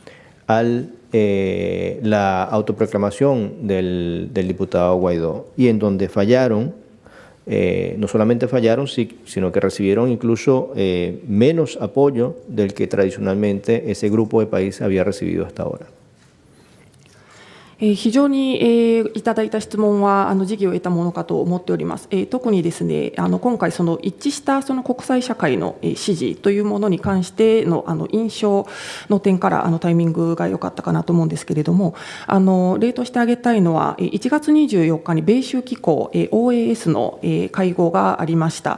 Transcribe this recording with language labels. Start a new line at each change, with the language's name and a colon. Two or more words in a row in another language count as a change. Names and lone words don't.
Spanish: la autoproclamación del diputado Guaidó, y en donde fallaron, no solamente fallaron, sino que recibieron incluso menos apoyo del que tradicionalmente ese grupo de países había recibido hasta ahora.
Japanese: 非常に、いただいた質問は時宜を得たものかと思っております。特にですね、今回その一致したその国際社会の支持というものに関しての印象の点からタイミングが良かったかなと思うんですけれども、例として挙げたいのは1月24日に米州機構 OAS の会合がありました。